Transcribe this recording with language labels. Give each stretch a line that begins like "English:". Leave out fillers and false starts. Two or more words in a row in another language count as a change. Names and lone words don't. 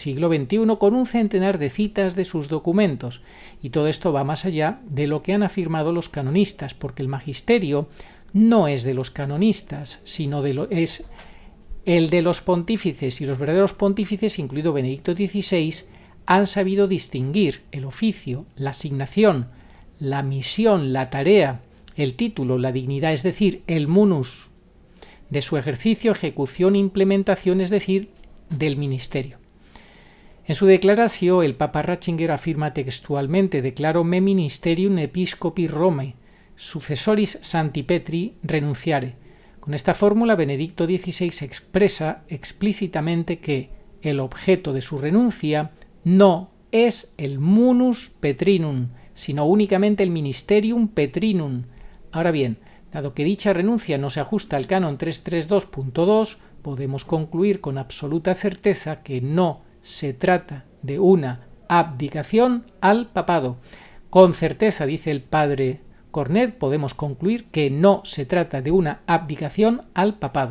Spanish: siglo XXI, con un centenar de citas de sus documentos, y todo esto va más allá de lo que han afirmado los canonistas, porque el magisterio no es de los canonistas, sino es el de los pontífices, y los verdaderos pontífices, incluido Benedicto XVI, han sabido distinguir el oficio, la asignación, la misión, la tarea, el título, la dignidad, es decir, el munus, de su ejercicio, ejecución e implementación, es decir, del ministerio. En su declaración, el Papa Ratzinger afirma textualmente:
Latin: declaro me ministerium episcopi Romae, successoris Sancti Petri renunciare.
Spanish: Con esta fórmula, Benedicto XVI expresa explícitamente que el objeto de su renuncia no es el
Latin: munus petrinum,
Spanish: sino únicamente el
Latin: ministerium petrinum.
Spanish: Ahora bien, dado que dicha renuncia no se ajusta al canon 332.2, podemos concluir con absoluta certeza que no se trata de una abdicación al papado. Con certeza, dice el padre Cornet, podemos concluir que no se trata de una abdicación al papado.